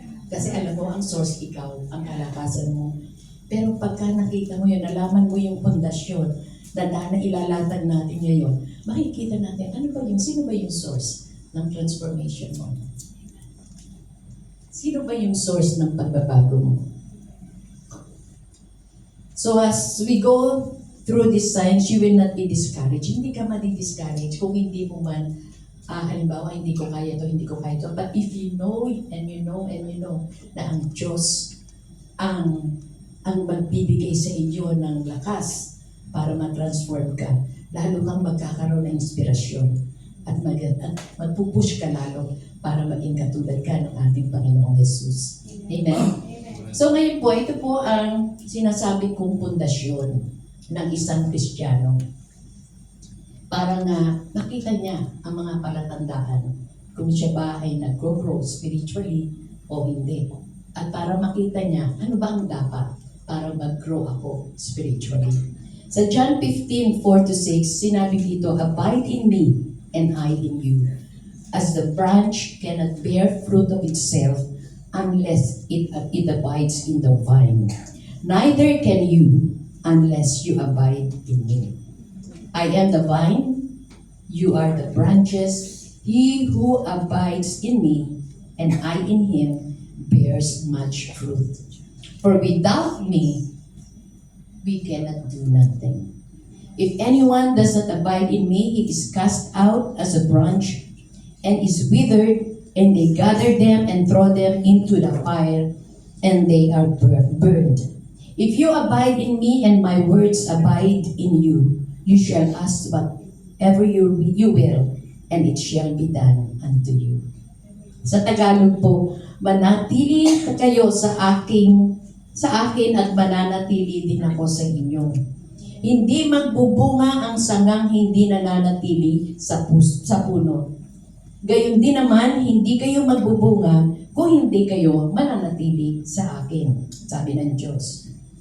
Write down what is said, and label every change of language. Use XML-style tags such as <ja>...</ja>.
<tl>Kasi alam mo, ang source ikaw, ang kalakasan mo. Pero pagka nakita mo yun, nalaman mo yung pundasyon na ilalatag natin ngayon, makikita natin, sino ba yung source ng transformation mo? Sino ba yung source ng pagbabago mo?</tl> <en>So as we go through these signs, you will not be discouraged.</en> <tl>Hindi ka madi-discourage kung hindi mo man, halimbawa, hindi ko kaya to.</tl> <en>But if you know, and you know</en> <tl>na ang Diyos ang magbibigay sa inyo ng lakas para ma-transform ka, lalo kang magkakaroon ng inspirasyon at magpupush ka lalo para maging katulad ka ng ating Panginoong Jesus. Amen? So ngayon po, ito po ang sinasabi kong pundasyon ng isang Kristiyano. Para nga makita niya ang mga palatandaan kung siya ba ay nag-grow spiritually o hindi. At para makita niya ano ba ang dapat para mag-grow ako spiritually.</tl> <en>Sa John 15:4-6,</en> <tl>sinabi dito,</tl> <en>"Abide in me and I in you. As the branch cannot bear fruit of itself unless it abides in the vine, neither can you unless you abide in me. I am the vine, you are the branches. He who abides in me, and I in him, bears much fruit. For without me, we cannot do nothing. If anyone does not abide in me, he is cast out as a branch and is withered, and they gather them and throw them into the fire, and they are burned. If you abide in me and my words abide in you, you shall ask whatever you will, and it shall be done unto you."</en> <tl>Sa Tagalog po, manatili kayo sa akin at mananatili din ako sa inyo. Hindi magbubunga ang sangang hindi nananatili sa puno. Gayon din naman, hindi kayo magbubunga kung hindi kayo mananatili sa akin, sabi ng Diyos.</tl>